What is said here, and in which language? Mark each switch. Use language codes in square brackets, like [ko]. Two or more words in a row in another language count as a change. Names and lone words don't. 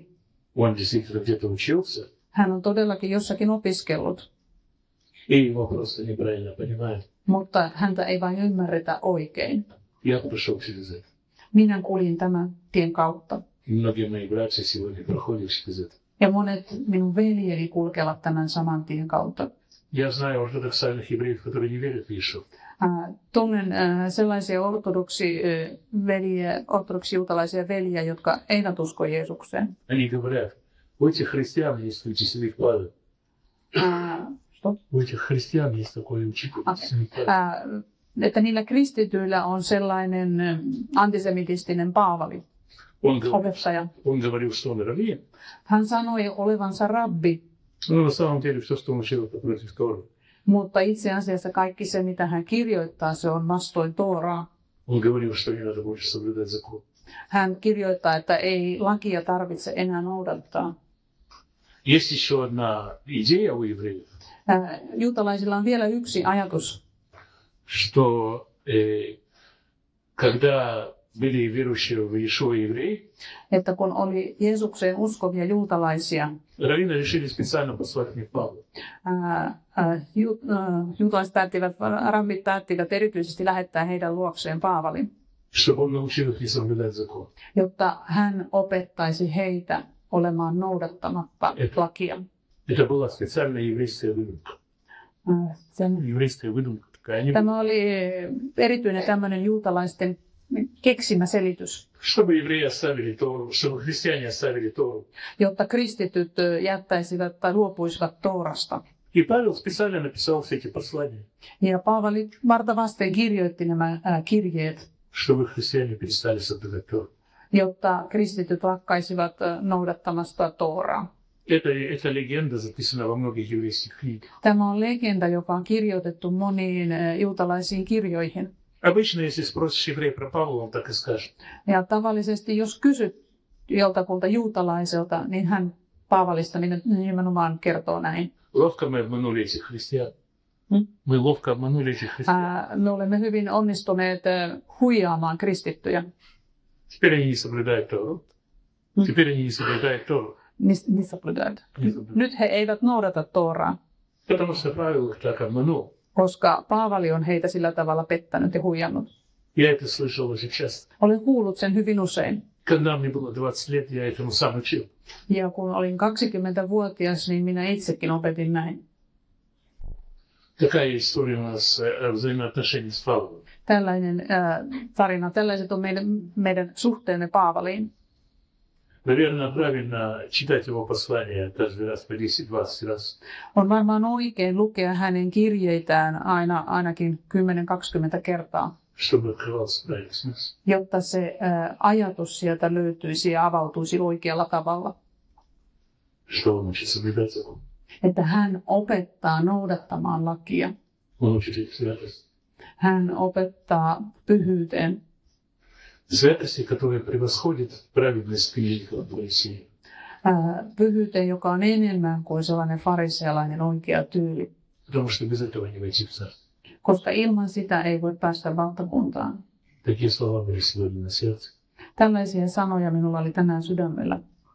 [ru] Он действительно где-то учился, [fi] Hän on todellakin jossakin opiskellut, [ru] и его просто неправильно понимают. [fi] mutta häntä ei vain ymmärretä oikein. [ru] Я прошел через это. [fi] Minä kuljin tämän tien kautta. [ru] И многие мои братья сегодня проходят через это. [fi] Ja monet minun veljeni kulkevat tämän saman tien kautta. [ru] Я знаю ортодоксальных евреев, которые не верят в Иешуа. [fi] Tunnen sellaisia ortodoksijuutalaisia veljiä, jotka eivät usko Jeesukseen. [ru] Они говорят, у этих христиан есть учитель Павел. У этих христиан есть такой учитель. [fi] Että niillä kristityillä on sellainen antisemitistinen Paavali, opettaja. [ru] Он говорил, что он раввин. [fi] Hän sanoi olevansa rabbi, [ru] Но на самом деле все, что он учил, это против Торы. [fi] mutta itse asiassa kaikki se, mitä hän kirjoittaa, se on vastoin Tooraa. [ru] Он говорил, что не надо больше соблюдать закон. [fi] Hän kirjoittaa, että ei lakia tarvitse enää noudattaa. [ru] Есть еще одна идея у евреев, [fi] Juutalaisilla on vielä yksi ajatus, [ru] что когда были верующие в Иешуа евреи, [fi] että kun oli Jeesukseen uskovia juutalaisia, [ru] раввины решили специально послать мне Павла. [fi] Juutalaiset rabbit päättivät erityisesti lähettää heidän luokseen Paavalin, [ru] Чтобы он научил их не соблюдать закон. [fi] jotta hän opettaisi heitä olemaan noudattamatta lakia. [ru] Это была специальная еврейская выдумка. Еврейская выдумка такая. [fi] Tämä oli erityinen tämmöinen juutalaisten keksimä selitys, [ru] Чтобы евреи оставили Тору, чтобы христиане оставили Тору. [fi] jotta kristityt jättäisivät tai luopuisivat Toorasta. [ru] И Павел специально написал все эти послания, [fi] Ja Paavali varta vasten kirjoitti nämä kirjeet, [ru] чтобы христиане перестали соблюдать Тору. [fi] jotta kristityt lakkaisivat noudattamasta Tooraa. [ru] Эта легенда записана во многих еврейских книгах. [fi] Tämä on legenda, joka on kirjoitettu moniin juutalaisiin kirjoihin. [ru] Обычно, если спросишь еврея про Павла, он так и скажет. [fi] Ja tavallisesti, jos kysyt joltakulta juutalaiselta, niin hän Paavalista nimenomaan kertoo näin. [ru] Ловко мы обманули этих христиан. Мы ловко обманули этих христиан. [fi] Me olemme hyvin onnistuneet huijaamaan kristittyjä. [ru] Теперь они не соблюдают Тору. Теперь они не соблюдают Тору. [fi] Nyt he eivät noudata Tooraa, [ru] Потому что Павел их так обманул. [fi] koska Paavali on heitä sillä tavalla pettänyt ja huijannut. [ru] Я это слышал очень часто. [fi] Olen kuullut sen hyvin usein. [ru] Когда мне было 20 лет, я этому сам учил. [fi] Ja kun olin 20-vuotias, niin minä itsekin opetin näin. [ru] Такая история у нас взаимоотношений с Павлом. [fi] Tällainen tarina, tällaiset on meidän suhteemme Paavaliin. [ru] Наверное, правильно читать его послания каждый раз по 10-20 раз. [fi] On varmaan oikein lukea hänen kirjeitään ainakin 10-20 kertaa, [ru] Чтобы открывался правильный смысл. [fi] jotta se ajatus sieltä löytyisi ja avautuisi oikealla tavalla. [ru] Что он учит соблюдать закон. [fi] Että hän opettaa noudattamaan lakia. [ru] Он учит их святости. [fi] Hän opettaa pyhyyteen. [ru] Святости, которые превосходят праведность книг Моисея. [fi] Pyhyyteen, joka on enemmän kuin sellainen farisealainen oikea tyyli. [ru] Потому что без этого не войти в царство. [fi] Koska ilman sitä ei voi päästä valtakuntaan. [ru] Такие слова были сегодня на сердце. [fi] Tällaisia sanoja minulla oli tänään sydämellä.